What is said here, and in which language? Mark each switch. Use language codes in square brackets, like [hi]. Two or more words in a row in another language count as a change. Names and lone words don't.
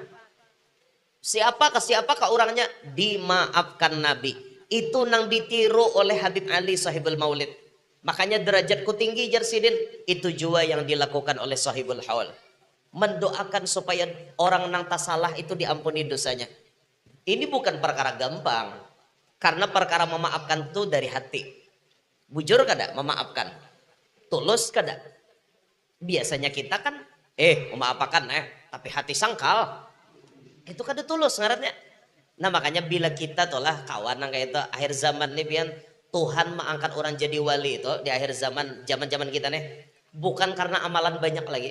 [bjn] Siapa ke orangnya dimaafkan Nabi. Itu nang ditiru oleh Habib Ali [ar] sahibul maulid. [bjn] Makanya derajatku tinggi jar sidin, itu juga yang dilakukan oleh [ar] sahibul haul. [bjn] Mendoakan supaya orang nang tasalah itu diampuni dosanya. [id] Ini bukan perkara gampang. Karena perkara memaafkan itu dari hati. [bjn] Bujur kada memaafkan? Tulus kada? [id] Biasanya kita kan memaafkan tapi hati sangkal. [bjn] Itu kada tulus ngarannya. Nah makanya bila kita tolah kawan nang kayak itu akhir zaman nih pian Tuhan mengangkat orang jadi wali itu di akhir zaman kita nih bukan karena amalan banyak lagi.